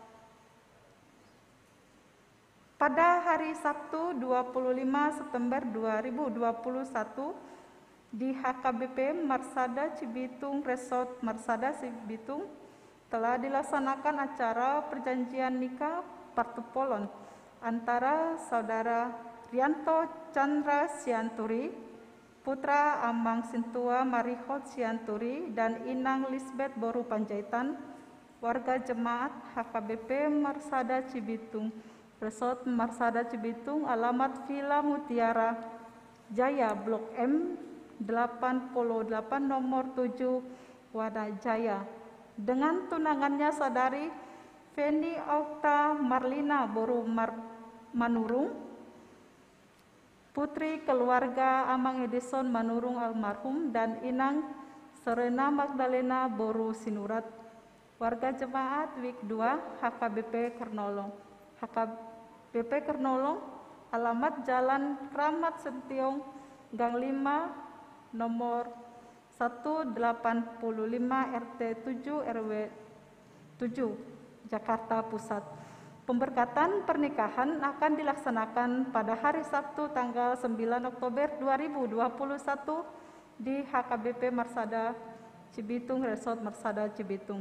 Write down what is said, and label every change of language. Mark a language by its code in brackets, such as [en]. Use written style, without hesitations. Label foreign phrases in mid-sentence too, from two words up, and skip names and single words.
[id] Pada hari Sabtu 25 September 2021 di HKBP Marsada Cibitung Resort Marsada Cibitung telah dilaksanakan acara perjanjian nikah partupolon antara Saudara Rianto Chandra Sianturi, Putra Amang Sintua Marihot Sianturi, dan Inang Lisbeth Boru Panjaitan, warga jemaat HKBP Marsada Cibitung, Resort Marsada Cibitung, alamat Villa Mutiara Jaya, Blok M 88, nomor 7, Wadah Jaya, dengan tunangannya Saudari Feni Okta Marlina Boru Manurung, putri keluarga Amang Edison Manurung almarhum, dan Inang Serena Magdalena Boru Sinurat, warga jemaat WIK 2 HKBP Kernolong. BP Kernolong, alamat Jalan Kramat Sentiong, Gang 5, nomor 185 RT 7 RW 7, Jakarta Pusat. Pemberkatan pernikahan akan dilaksanakan pada hari Sabtu tanggal 9 Oktober 2021 di HKBP Marsada Cibitung, Resort Marsada Cibitung.